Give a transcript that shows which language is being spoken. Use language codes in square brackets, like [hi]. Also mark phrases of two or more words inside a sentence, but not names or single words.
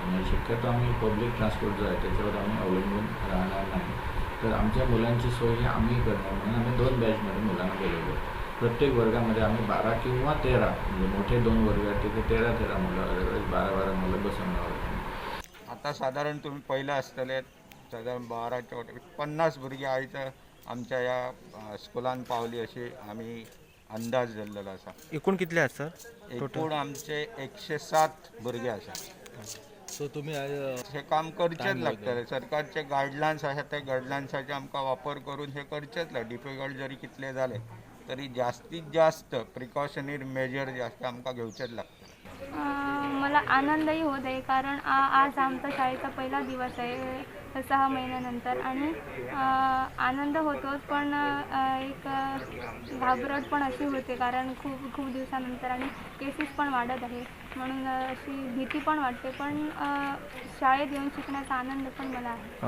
[mr] म्हणजे शक्यतो आम्ही [en] public transport [mr] जो आहे त्याच्यावर आम्ही अवलंबून राहणार नाही. तर आमच्या मुलांची सोय ही आम्ही करणार म्हणून आम्ही 2 बॅचमध्ये मुलांना बोलवलं. प्रत्येक वर्गामध्ये आम्ही 12 किंवा 13 म्हणजे मोठे 2 वर्ग आहेत तिथे 13 मुलं, अदरवाईज 12 मुलं बसवणार आहोत. [kok] आता साधारण तुम्ही पहिलं असतले साधारण 50 भुरगीं आयज आमच्या या स्कुलान पावली अशी आम्ही अंदाज धरलेलो आसा. एकूण कितले आसा सर? एकूण आमचे 107 भुरगे आसा. सो तुम्ही हे काम करचेच लागतले. सरकारचे गायडलायन्स आसा ते गायडलायन्साचे आमकां वापर करून हे करचेच लागता. डिफिकल्ट जरी कितले जाले तरी जास्तीत जास्त [en] precautionary measure [kok] जास्त आमकां घेवचेच लागतात. [mr] मला आनंदही होत आहे कारण आज आमचा शाळेचा पहिला दिवस आहे 6 महिन्यानंतर आणि आनंद होतोच पण एक घाबरट पण अशी होते कारण खूप दिवसानंतर आणि केसेस पण वाढत आहे म्हणून अशी भीती पण वाटते पण शाळेत येऊन शिकण्याचा आनंद पण मला आहे.